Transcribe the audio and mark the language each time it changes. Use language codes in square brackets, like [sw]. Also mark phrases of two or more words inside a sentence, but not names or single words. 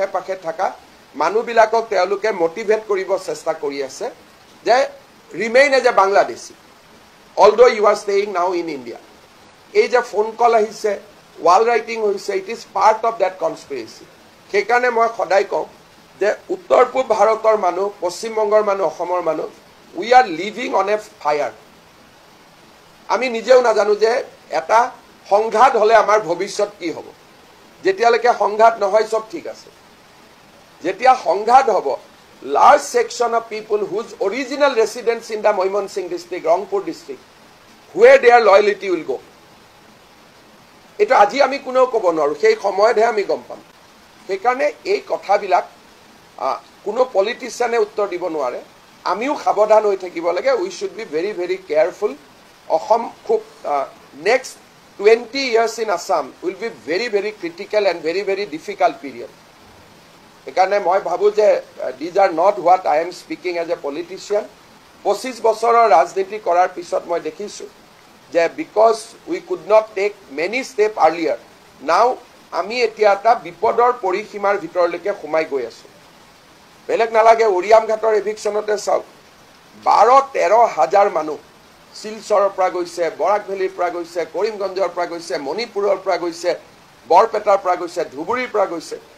[as] পাশে থকা মানুহবিলাকক তেওঁলোকে মোটিভেট কৰিব চেষ্টা কৰি আছে যে [en] remain as a Bangladeshi although you are staying now in India [as] এই যে [en] phone call [as] আহিছে [en] wall writing [as] হৈছে [en] it is part of that conspiracy [as] সেইকাৰণে মই সদায় কওঁ যে উত্তৰ পূব ভাৰতৰ মানুহ পশ্চিমবংগৰ মানুহ অসমৰ মানুহ [en] we are living on a fire [as] আমি নিজেও নাজানো যে এটা সংঘাত হলে আমাৰ ভৱিষ্যত কি হ'ব যেতিয়ালৈকে সংঘাত নহয় সব ঠিক আছে যেতিয়া সংঘাত হ'ব [en] large section of people whose original residence in the Mymensingh district Rangpur district where their loyalty will go [as] এটা আজি আমি কোনেও ক'ব নোৱাৰো সেই সময়তহে আমি গম পাম সেইকাৰণে এই কথাবিলাক কোনো পলিটিচিয়ানে উত্তৰ দিব নোৱাৰে আমিও সাৱধান হৈ থাকিব লাগে [en] we should be very very careful অসম খুব নেক্সট 20 years in Assam will be very very critical and very very difficult period [as] সেইকাৰণে মই ভাবো যে [en] these are not what I am speaking as a politician [as] 25 বছৰৰ ৰাজনীতি কৰাৰ পিছত মই দেখিছো যে [en] because we could not take many step earlier now [as] আমি এতিয়া এটা বিপদৰ পৰিসীমাৰ ভিতৰলৈকে সোমাই গৈ আছো বেলেগ নালাগে উৰিয়াম ঘাটৰ এভিকশনতে চাওক 12-13 হাজাৰ মানুহ শিলচৰৰ পৰা গৈছে বৰাক ভেলীৰ পৰা গৈছে কৰিমগঞ্জৰ পৰা গৈছে মণিপুৰৰ পৰা গৈছে বৰপেটাৰ পৰা গৈছে ধুবুৰীৰ পৰা গৈছে